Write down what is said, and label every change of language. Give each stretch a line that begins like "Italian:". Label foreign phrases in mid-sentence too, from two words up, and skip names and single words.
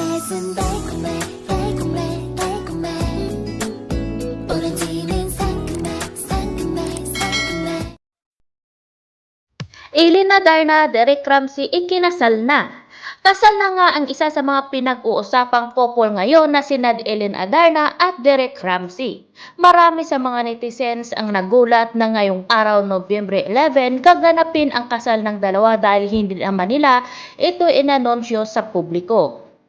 Korean: 입맛은 달콤해 달콤해 달콤해 오렌지는 상큼해 상큼해 상큼해.
Filipino: Eileen Adarna, Derek Ramsey ikinasal na. Kasal na nga ang isa sa mga pinag-uusapang couple ngayon na sina Eileen Adarna at Derek Ramsey. Marami sa mga netizens ang nagulat na ngayong araw Nobyembre 11 gaganapin ang kasal ng dalawa dahil hindi naman nila ito inanunsyo sa publiko.